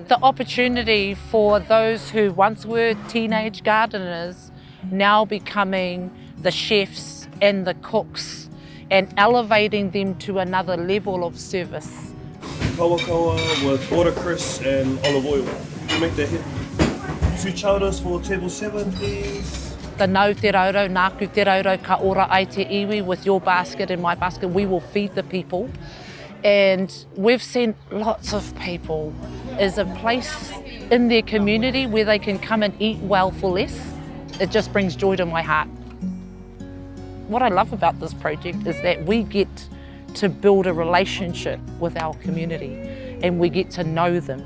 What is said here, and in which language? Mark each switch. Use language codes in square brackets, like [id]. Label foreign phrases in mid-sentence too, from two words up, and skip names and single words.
[en] The opportunity for those who once were teenage gardeners now becoming the chefs and the cooks and elevating them to another level of service. Kawakawa with watercress and olive oil. You make that hit. 2 chowders for table 7, please. [mi] The nau te raurau, nāku te raurau, ka ora ai te iwi [en] with your basket and my basket. We will feed the people And we've seen lots of people as a place in their community where they can come and eat well for less. It just brings joy to my heart. What I love about this project is that we get to build a relationship with our community and we get to know them.